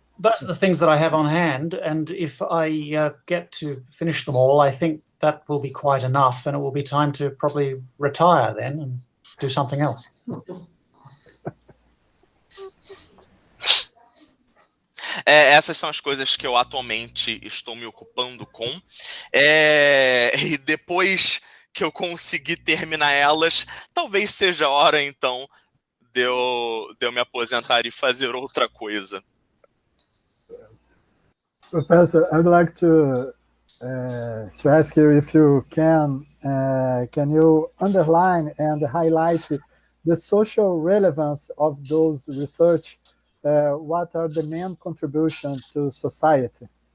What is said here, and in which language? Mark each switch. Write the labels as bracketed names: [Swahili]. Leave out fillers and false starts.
[English] Those are the things that I have on hand, and if I get to finish them all, I think that will be quite enough, and it will be time to probably retire then and do something else. [Portuguese] Essas são as coisas que eu atualmente estou me ocupando com. E depois que eu conseguir terminar elas, talvez seja a hora, então, de eu me aposentar e fazer outra coisa. [English] Professor, I would like to ask you if you can you underline and highlight the social relevance of those research? What are the main contributions to society?